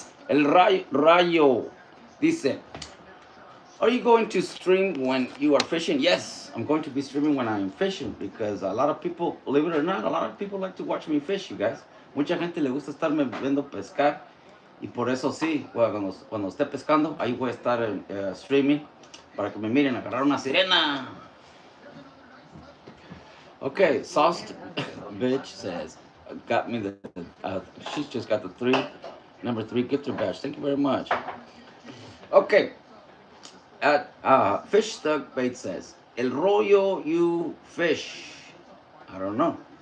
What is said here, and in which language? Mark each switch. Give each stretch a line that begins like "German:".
English: El Rayo dice, are you going to stream when you are fishing? Yes, I'm going to be streaming when I'm fishing, because a lot of people, believe it or not, a lot of people like to watch me fish, you guys.
Spanish: Mucha gente le gusta estarme viendo pescar, y por eso sí, cuando esté pescando, ahí voy a estar streaming para que me miren agarrar una sirena.
English: Okay, Sauced Bitch says, got me she's just got the number 3 gifter badge. Thank you very much. Okay. Fish Stuck Bait says, El Rollo, you fish. I don't know.